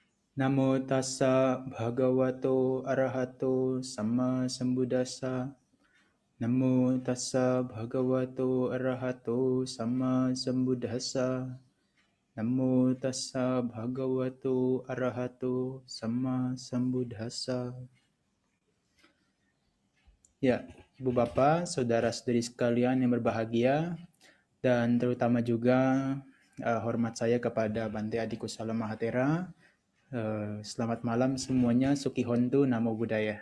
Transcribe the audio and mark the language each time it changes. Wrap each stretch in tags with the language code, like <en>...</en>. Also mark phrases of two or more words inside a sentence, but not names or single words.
<pi>Namo tassa bhagavato arahato sama sambuddhassa. Namo tassa bhagavato arahato sama sambuddhassa. Namo tassa bhagavato arahato sama sambuddhassa.</pi> <id>Ya, Ibu Bapak, saudara-saudari sekalian yang berbahagia, dan terutama juga hormat saya kepada Bante Adi Kusala Mahatera. Selamat malam semuanya,</id> <pi>Suki Hontu, Namo Buddhaya.</pi>